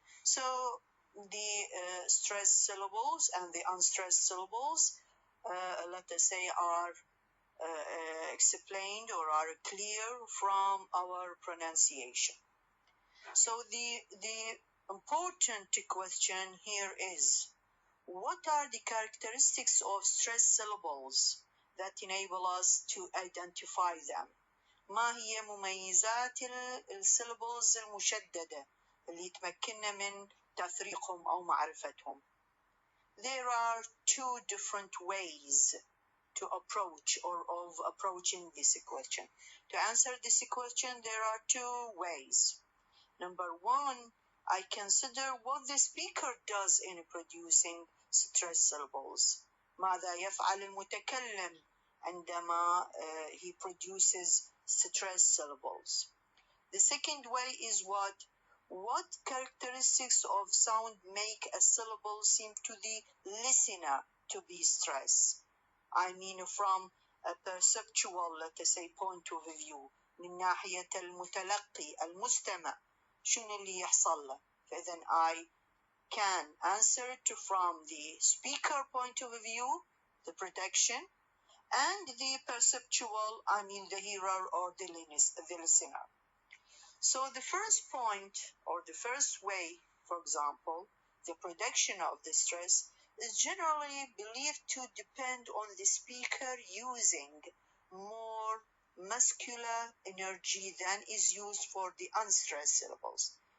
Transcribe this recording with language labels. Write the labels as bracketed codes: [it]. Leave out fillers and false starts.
[en] So the stressed syllables and the unstressed syllables, let us say, are explained or are clear from our pronunciation. So the important question here is, what are the characteristics of stressed syllables that enable us to identify them? [ar] ما هي مميزات السيلابلز المشددة اللي تمكننا من تفريقهم أو معرفتهم? [en] There are two different ways to approach or of approaching this question. To answer this question, there are two ways. Number one, I consider what the speaker does in producing stressed syllables. [ar] ماذا يفعل المتكلم عندما [en] he produces stressed syllables. The second way is what characteristics of sound make a syllable seem to the listener to be stressed. I mean from a perceptual, let us say, point of view. [ar] من ناحية المتلقي المستمع شنو اللي يحصل له. فإذا [en] I can answer it from the speaker point of view, the production, and the perceptual, I mean the hearer or the listener. So the first point or the first way, for example, the production of the stress is generally believed to depend on the speaker using more muscular energy than is used for the unstressed syllables.